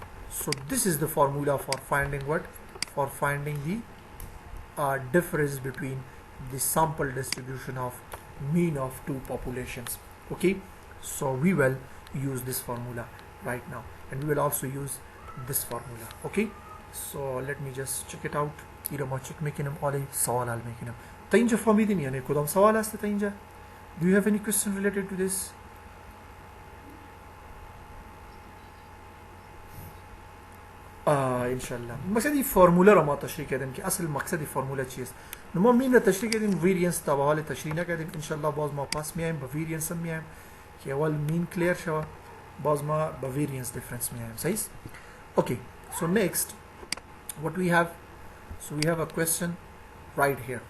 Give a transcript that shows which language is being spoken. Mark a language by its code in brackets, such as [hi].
[en] So this is the formula for finding what? For finding the difference between the sample distribution of mean of two populations. Okay, so we will use this formula right now, and we will also use this formula. Okay, so let me just check it out. [fa] ایرا ما چک میکنم آلی سوال حل میکنم. تا اینجا فهمیدین یعنی کدام سوال هست تا اینجا؟ [en] Do you have any question related to this? [fa] انشالله. مقصد این فرموله را ما تشریح کردیم که اصل مقصد فرموله چیست. ما مین را تشریح کردیم، ویریانس تا به حال تشریح نکردیم. انشالله باز ما پاس میایم با ویریانس هم میایم که اول مین کلیر شود، باز ما با ویریانس دیفرنس میایم. صحیح؟ اوکی. [en] So next what we have. So we have a question right here.